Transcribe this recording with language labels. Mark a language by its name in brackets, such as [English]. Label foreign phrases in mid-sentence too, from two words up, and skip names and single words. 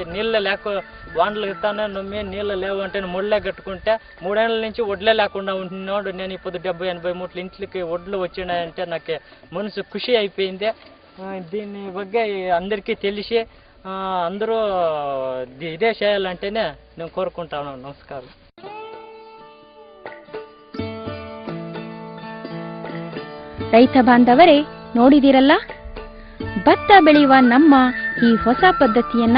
[Telugu] నీళ్ళు లేక వాండ్లు ఇస్తానే నమ్మి నీళ్ళు లేవు అంటే ముళ్ళే కట్టుకుంటే 3 ఏళ్ళ నుంచి వడ్లే లేకుండా ఉంటున్నాడు. నేను ఇప్పుడు 70-80 మూట్ల ఇంట్లకి వడ్లు వచ్చినాయంటే నాకు మనసు ఖుషి అయిపోయింది. దీని ಬಗ್ಗೆ అందరికీ తెలిసి అందరూ ఇదే చేయాలంటేనే నేను కోరుకుంటాను. నమస్కారం. [Kannada] ರೈತ ಬಾಂಧವರೇ, ನೋಡಿದಿರಲ್ಲ ಭತ್ತ ಬೆಳೆಯುವ ನಮ್ಮ ಈ ಹೊಸ ಪದ್ಧತಿಯನ್ನ.